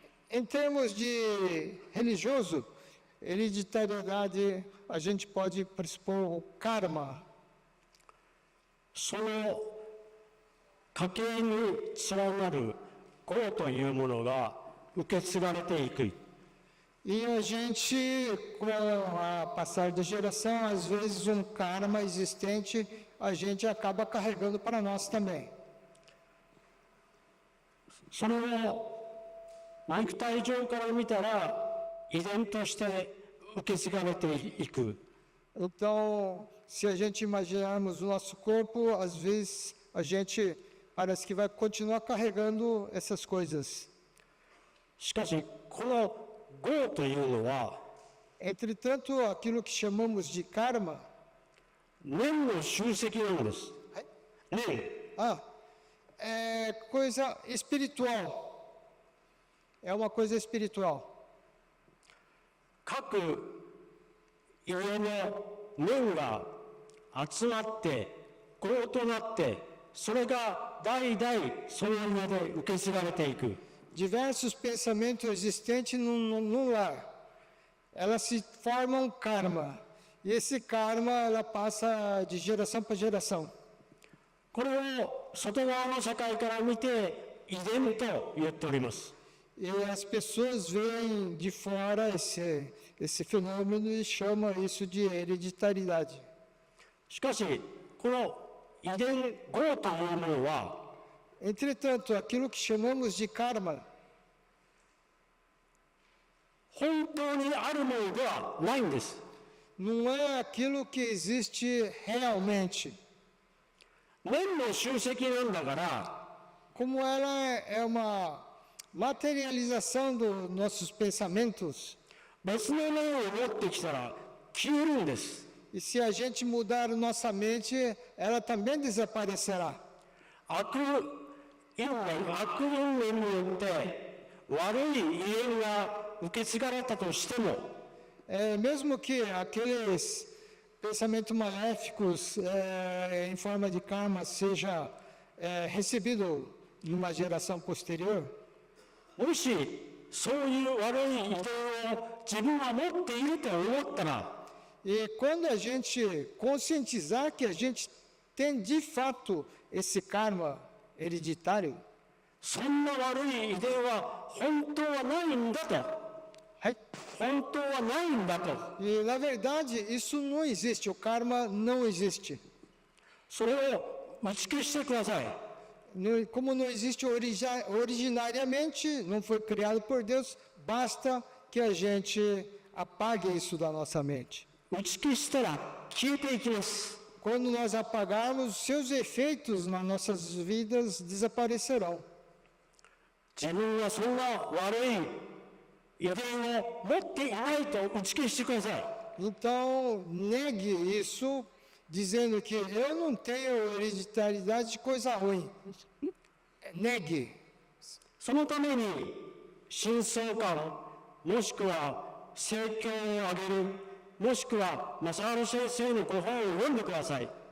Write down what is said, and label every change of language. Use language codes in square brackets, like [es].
[pt] Em termos de religioso, hereditariedade, a gente pode pressupor o karma. [ja] その家系に連なる業というものが受け継がれていく。 [pt] E a gente, com a passar da geração, às vezes um karma existente, a gente acaba carregando para nós também. [ja] それを肉体上から見たら遺伝として受け継がれていく。 [pt] Então, se a gente imaginarmos o nosso corpo, às vezes a gente parece que vai continuar carregando essas coisas. [ja] しかしこの業というのは [pt] Entretanto, aquilo que chamamos de karma, [ja] 念の集積なんです。念。 [pt] é coisa espiritual. É uma coisa espiritual. [ja] 各家の念が集まって業となって、それが代々その家で受け継がれていく。 [pt] Diversos pensamentos existentes no lar. Elas se formam karma. E esse karma, ela passa de geração para geração. [ja] これを外側の社会から見て遺伝と言っております。 [pt] E as pessoas veem de fora esse fenômeno e chamam isso de hereditariedade. [ja] しかしこの遺伝業というものは [pt] Entretanto, aquilo que chamamos de karma [ja] 本当にあるものではないんです。 [pt] não é aquilo que existe realmente. [ja] 念の集積なんだから、 [pt] Como ela é uma materialização dos nossos pensamentos, [ja] 別の念を持ってきたら消えるんです。 [pt] e se a gente mudar nossa mente, ela também desaparecerá. [ja] 悪因縁によって悪い遺伝が受け継がれたとしても、 [pt] Mesmo que aqueles pensamentos maléficos em forma de karma seja recebido numa geração posterior, [ja] もしそういう悪い遺伝を自分は持っていると思ったら、 [pt] e quando a gente conscientizar que a gente tem de fato esse karma hereditário, [ja] そんな悪い遺伝は本当はないんだと。本当はないんだと。 [pt] e na verdade isso não existe, o karma não existe. [ja] それを打ち消してください。 [pt] Como não existe originariamente, não foi criado por Deus, basta que a gente apague isso da nossa mente. [ja] 打ち消したら消えていきます。 [pt] Quando nós apagarmos, seus efeitos nas nossas vidas desaparecerão. [ja] 自分はそんな悪い遺伝を持っていないと打ち消してください。 [pt] Então, negue isso, dizendo que eu não tenho hereditariedade de coisa ruim. Negue. [ja] そのために深層観、もしくは聖教をあげる、もしくは正原先生のご本を読んでください。